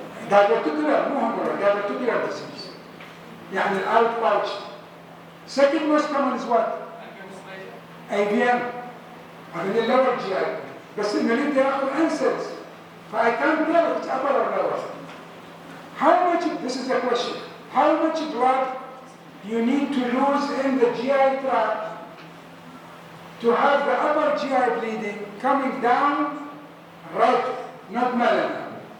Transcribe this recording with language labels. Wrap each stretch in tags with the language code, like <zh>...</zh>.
<en>Diverticular</en> <ar>مو هرمونال،</ar> <en>diverticular disease.</en> <ar>يعني الأوت باوتش.</ar> <en>Second most common is what? AVM.</en> <ar>هذا اللور GI. بس المريض ياخذ NSAIDs.</ar> <en>I can't tell if it's upper or lower. How much, this is the question, how much blood you need to lose in the GI tract to have the upper GI bleeding coming down right, not melena.</en>